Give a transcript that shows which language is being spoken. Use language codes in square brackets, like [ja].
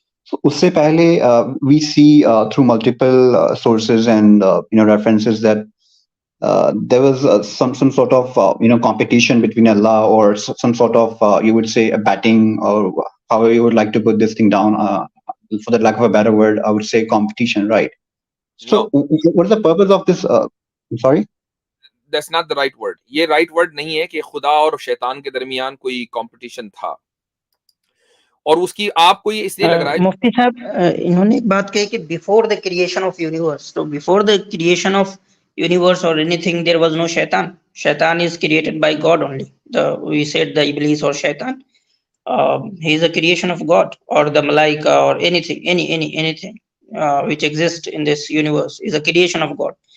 [en] So [ur] usse pehle [en] we see through multiple sources and references that there was some sort of competition between Allah, or some sort of you would say a batting, or however you would like to put this thing down, for the lack of a better word, I would say competition, right? So what is the purpose of this? I'm sorry? That's not the right word. [ur] یہ [en] right word [ur] نہیں ہے کہ خدا اور شیطان کے درمیان کوئی competition تھا. اور اس کی آپ کو یہ اس لیے لگ رہا ہے مفتی صاحب انہوں نے ایک بات کہی کہ [en] before the creation of universe, so before the creation of universe or anything there was no shaitan. Shaitan is created by God only. We said the Iblis or shaitan, he is a creation of God, or the malaika, or anything, anything which exists in this universe is a creation of God.